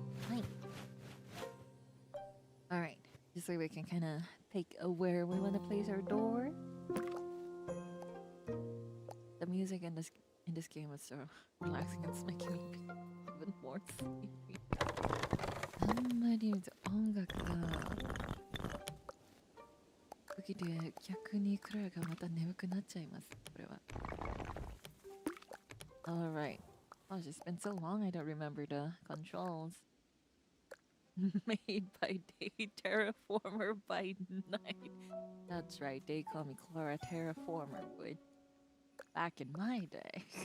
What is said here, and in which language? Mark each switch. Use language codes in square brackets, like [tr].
[en] Right. Alright. This way we can kind of pick where we want to place our door. The music in this game is so relaxing. It's making me even more sleepy. [ja] あんまり音楽が時で逆にクララがまた眠くなっちゃいます。これは。 [en] Alright. Oh, it's just been so long I don't remember the controls. Made by day, terraformer by night. That's right, they call me Klara Terraformer, but back in my day.